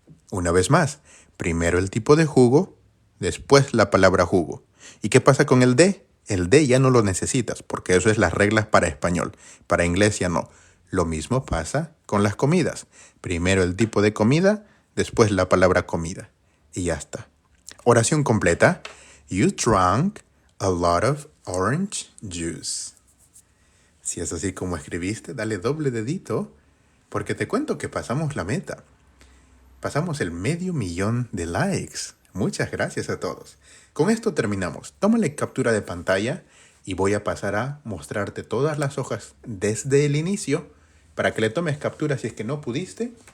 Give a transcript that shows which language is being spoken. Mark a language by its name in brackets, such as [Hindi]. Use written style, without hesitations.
[Spanish] Una vez más, primero el tipo de jugo, después la palabra jugo. ¿Y qué pasa con el de? El de ya no lo necesitas, porque eso es las reglas para español. Para inglés ya no. Lo mismo pasa con las comidas. Primero el tipo de comida, después la palabra comida. Y ya está. Oración completa. [English] You drank a lot of orange juice. [Spanish] Si es así como escribiste, dale doble dedito, porque te cuento que pasamos la meta. Pasamos el 500,000 de likes. Muchas gracias a todos. Con esto terminamos. Tómale captura de pantalla y voy a pasar a mostrarte todas las hojas desde el inicio para que le tomes captura si es que no pudiste.